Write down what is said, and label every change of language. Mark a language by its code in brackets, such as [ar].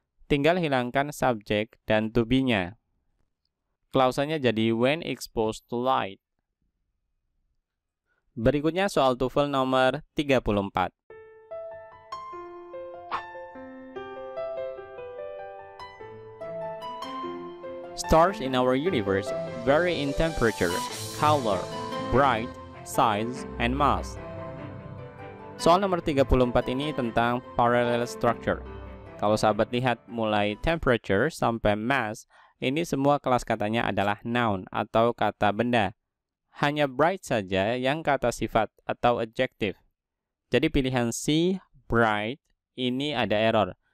[id] Tinggal hilangkan subjek dan to be-nya. Klausanya jadi when exposed to light. Berikutnya soal TOEFL nomor 34. [en] Stars in our universe vary in temperature, color, bright, size, and mass. [id] Soal nomor 34 ini tentang parallel structure. Kalau sahabat lihat mulai temperature sampai mass, ini semua kelas katanya adalah noun atau kata benda. Hanya bright saja yang kata sifat atau adjective. Jadi pilihan C, bright, ini ada error.